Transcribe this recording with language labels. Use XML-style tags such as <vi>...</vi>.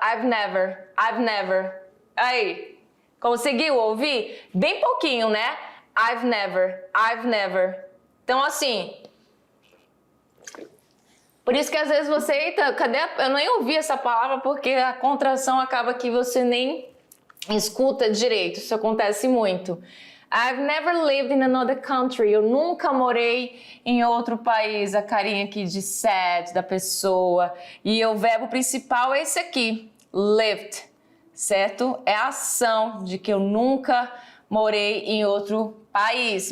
<en>I've never.</en> <pt>Aí, conseguiu ouvir? Bem pouquinho, né?</pt> <en>I've never.</en> <pt>Então, assim, por isso que às vezes você, eita, eu nem ouvi essa palavra porque a contração acaba que você nem escuta direito. Isso acontece muito.</pt> <en>I've never lived in another country.</en> <pt>Eu nunca morei em outro país. A carinha aqui de sad da pessoa. E o verbo principal é esse aqui, lived, certo? É a ação de que eu nunca morei em outro país.</pt>